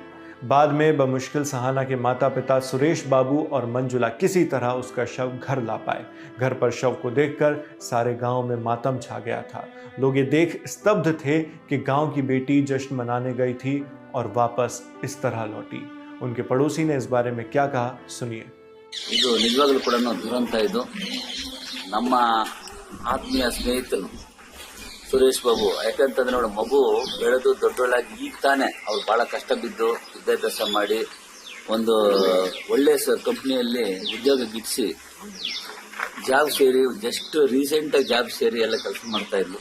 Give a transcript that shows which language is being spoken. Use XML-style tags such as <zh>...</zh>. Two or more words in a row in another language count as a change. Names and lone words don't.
<hi>बाद में बमुश्किल सहाना के माता पिता सुरेश बाबू और मंजुला किसी तरह उसका शव घर ला पाए। घर पर शव को देखकर सारे गांव में मातम छा गया था। लोग ये देख स्तब्ध थे कि गांव की बेटी जश्न मनाने गई थी और वापस इस तरह लौटी। उनके पड़ोसी ने इस बारे में क्या कहा, सुनिए।</hi> <kn>ಇದು ನಿಜವಾಗ್ಲೂ ಕೂಡ ದುರಂತ. ಇದು ನಮ್ಮ ಆತ್ಮೀಯ ಸ್ನೇಹಿತರು ಸುರೇಶ್ ಬಾಬು. ಯಾಕಂತಂದ್ರೆ ನೋಡಿ, ಮಗು ಬೆಳೆದು ದೊಡ್ಡೊಳಾಗಿ ಈಗ ತಾನೆ ಅವ್ರು ಬಹಳ ಕಷ್ಟ ಬಿದ್ದು ವಿದ್ಯಾಭ್ಯಾಸ ಮಾಡಿ ಒಂದು ಒಳ್ಳೆ ಕಂಪ್ನಿಯಲ್ಲಿ ಉದ್ಯೋಗ ಗಿಟ್ಟಿಸಿ ಜಾಬ್ ಸೇರಿ</kn> <en>just recentಆಗಿ</en> <kn>ಜಾಬ್ ಸೇರಿ ಎಲ್ಲ ಕೆಲಸ ಮಾಡ್ತಾ ಇದ್ಲು.</kn>